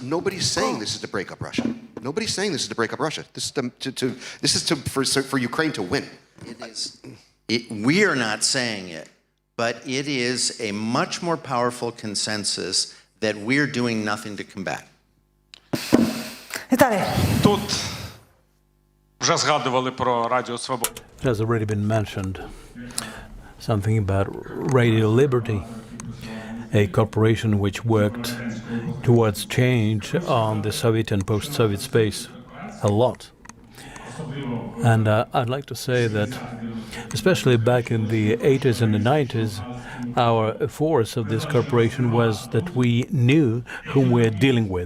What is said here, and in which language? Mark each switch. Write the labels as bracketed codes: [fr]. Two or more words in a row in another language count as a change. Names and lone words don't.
[en] Nobody's saying this is to break up Russia. Nobody's saying this is to break up Russia. This is for Ukraine to win. We are not saying it, but it is a much more powerful consensus that we're doing nothing to combat. [uk] Тут вже згадували про Радіо Свобода. [en] It has already been mentioned something about Radio Liberty, a corporation which worked towards change on the Soviet and post-Soviet space a lot. And I'd like to say that, especially back in the 80s and the 90s, our force of this corporation was that we knew whom we're dealing with.